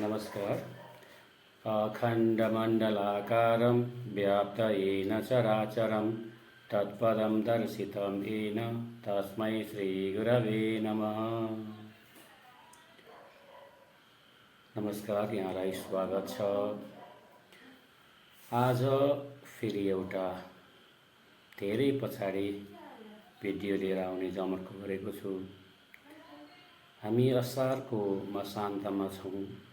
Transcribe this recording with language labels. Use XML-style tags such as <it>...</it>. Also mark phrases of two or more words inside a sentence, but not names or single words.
<ne>नमस्कार।</ne> <sa>अखण्डमण्डलाकारं व्याप्तयेन चराचरं तत्पदं दर्शितं येन तस्मै श्रीगुरवे नमः।</sa> <ne>नमस्कार, यहाँलाई स्वागत छ। आज फेरि एउटा धेरै पछाडि भिडियो लिएर आउने जमर्को गरेको छु। हामी असारको मसान्तमा छौँ।</ne>